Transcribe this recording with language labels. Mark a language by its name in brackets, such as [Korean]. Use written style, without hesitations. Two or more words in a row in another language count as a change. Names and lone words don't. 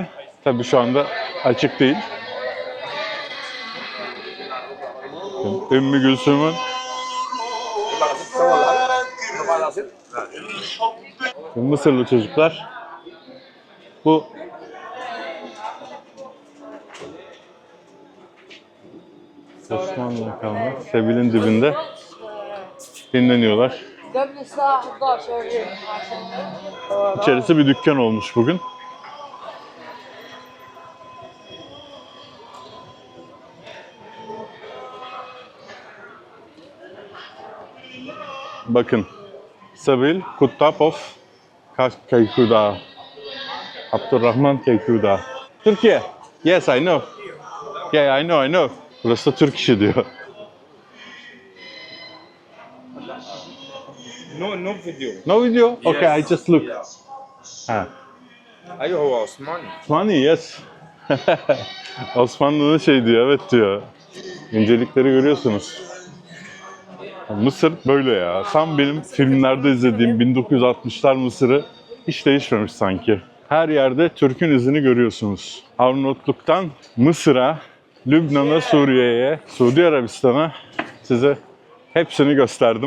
[Turkish] Tabii şu anda açık değil. Ümmü Gülsüm'ün Mısırlı çocuklar bu Osmanlı kalma. Sebil'in dibinde dinleniyorlar. [Arabic] قبل الساعة 11 عشان [Turkish] İçerisi bir dükkan olmuş bugün. Bakın. Sebil Kutapov Kaykuda. Abdurrahman Kaykuda. Türkiye. [English] Yes, I know. Yeah, I know. [Turkish] Burası da Türk işi diyor. [English] No video. No video? Okay, I just look. Ha. [Arabic] ايوه هو عثماني. [Turkish] Osmanlı, yes. Osmanlı'nın şey diyor, evet diyor. İncelikleri görüyorsunuz. Mısır böyle ya. Tam benim filmlerde izlediğim 1960'lar Mısır'ı hiç değişmemiş sanki. Her yerde Türk'ün izini görüyorsunuz. Arnavutluk'tan Mısır'a, Lübnan'a, Suriye'ye, Suudi Arabistan'a size hepsini gösterdim.